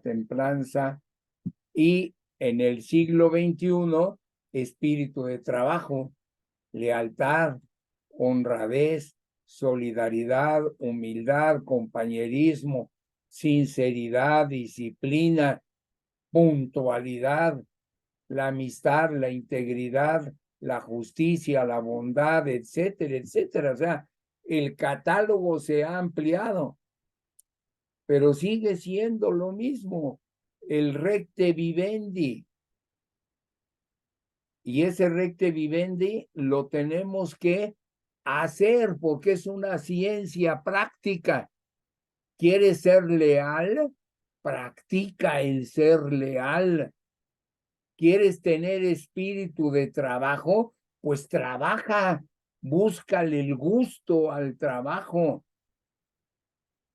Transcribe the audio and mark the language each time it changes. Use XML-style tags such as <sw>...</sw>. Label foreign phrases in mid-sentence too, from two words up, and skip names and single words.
<es>templanza, y en el siglo XXI, espíritu de trabajo, lealtad, honradez, solidaridad, humildad, compañerismo, sinceridad, disciplina, puntualidad, la amistad, la integridad, la justicia, la bondad, etcétera, etcétera. O sea, el catálogo se ha ampliado, pero sigue siendo lo mismo, el</es> <la>recte vivendi.</la> <es>Y ese</es> <la>recte vivendi</la> <es>lo tenemos que hacer porque es una ciencia práctica. ¿Quieres ser leal? Practica el ser leal. ¿Quieres tener espíritu de trabajo? Pues trabaja, búscale el gusto al trabajo.</es>